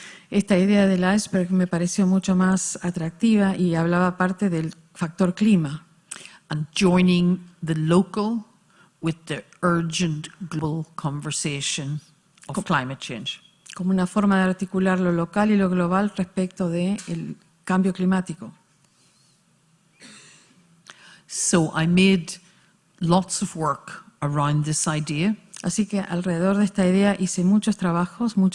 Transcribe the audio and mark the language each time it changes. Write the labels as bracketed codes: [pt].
[es] Esta idea del iceberg me pareció mucho más atractiva y hablaba parte del factor clima. [en] And joining the local with the urgent global conversation of climate change. [es] Como una forma de articular lo local y lo global respecto del cambio climático. [en] So I made lots of work around this idea. [es] Así que alrededor de esta idea hice mucho trabajo.